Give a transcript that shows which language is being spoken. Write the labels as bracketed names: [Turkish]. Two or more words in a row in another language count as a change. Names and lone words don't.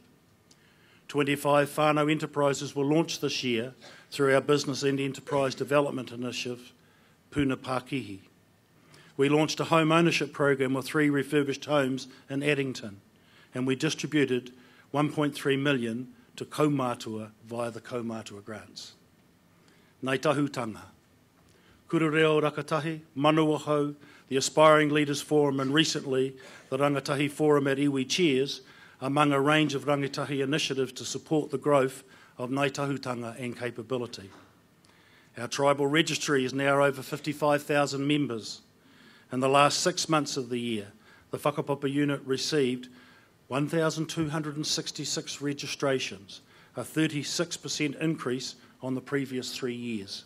[English] 25 whānau enterprises were launched this year through our Business and Enterprise Development Initiative, Puna Pākihi. We launched a home ownership program with 3 refurbished homes in Addington, and we distributed $1.3 million to kaumātua via the kaumātua grants. Ngai Tahutanga. Kura Reo Rakatahi, Manua Hou, the Aspiring Leaders Forum and recently the Rangatahi Forum at Iwi Chairs, among a range of rangatahi initiatives to support the growth of Ngai Tahutanga and capability. Our tribal registry is now over 55,000 members. In the last 6 months of the year, the Whakapapa unit received 1,266 registrations, a 36% increase on the previous 3 years.